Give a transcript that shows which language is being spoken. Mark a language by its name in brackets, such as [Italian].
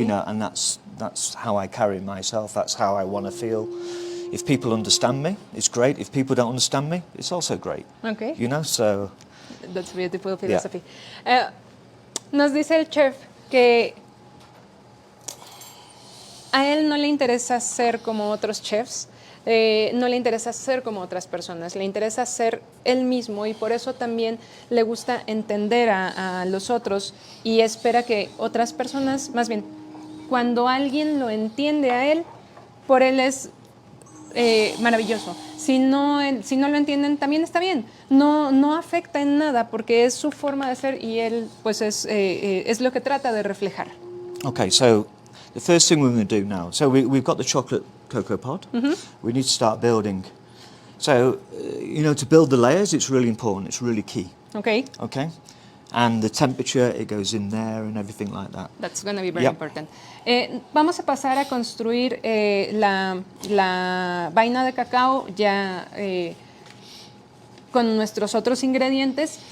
[English] You know, and that's how I carry myself, that's how I want to feel. If people understand me, it's great. If people don't understand me, it's also great. Okay. You know, so... That's beautiful philosophy. Yeah. [Spanish] Nos dice el chef que a él no le interesa ser como otros chefs, no le interesa ser como otras personas, le interesa ser él mismo y por eso también le gusta entender a los otros y espera que otras personas, más bien, cuando alguien lo entiende a él, por él es maravilloso. Si no lo entienden, también está bien. No afecta en nada porque es su forma de ser y él pues es lo que trata de reflejar. [English] Okay, so the first thing we're going to do now, so we've got the chocolate cocoa pod. Mm-hmm. We need to start building. So, you know, to build the layers, it's really important. It's really key. Okay. Okay. And the temperature, it goes in there and everything like that. That's going to be very important. [Spanish] Vamos a pasar a construir la vaina de cacao ya con nuestros otros ingredientes.